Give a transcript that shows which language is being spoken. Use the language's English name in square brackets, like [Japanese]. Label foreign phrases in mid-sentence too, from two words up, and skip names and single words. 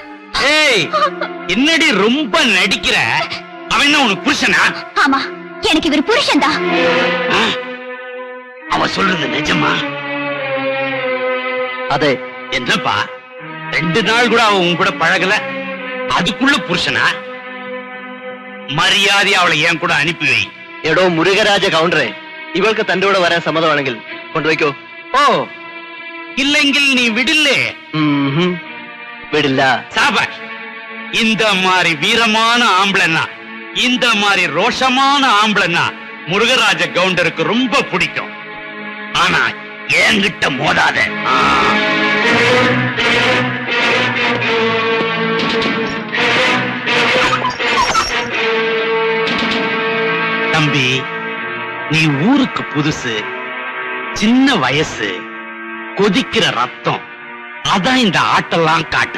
[Tamil] ஏய், என்னடி ரொம்ப நடிக்கிற? அவன் என்ன உனக்கு புருஷனா? ஆமா, எனக்கு இவர் புருஷன் தான். அவ சொல்றது நிஜமா? அதே. என்னப்பா, 2 நாள் கூட அவன் உன் கூட பழகல, அதுக்குள்ள புருஷனா? [Malayalam] മര്യാദ അവളെ ഞാൻ കൂടെ അനുപ്പി. എടോ മുരുകരാജ കൗണ്ടറെ, ഇവൾക്ക് തന്റെ കൂടെ വരാൻ സമ്മതമാണെങ്കിൽ കൊണ്ടുപോയിക്കോ. ഓ, ഇല്ലെങ്കിൽ നീ വിടില്ലേ? വിടില്ല. [Tamil] சாபாஷ். இந்த மாதிரி வீரமான ஆம்பளைன்னா, இந்த மாதிரி ரோஷமான ஆம்பளைன்னா முருகராஜ கவுண்டருக்கு ரொம்ப பிடிக்கும். ஆனா என்கிட்ட மோதாத. தம்பி, நீ ஊருக்கு புதுசு, சின்ன வயசு, கொதிக்கிற ரத்தம், அதான் இந்த ஆட்டெல்லாம் காட்டுற.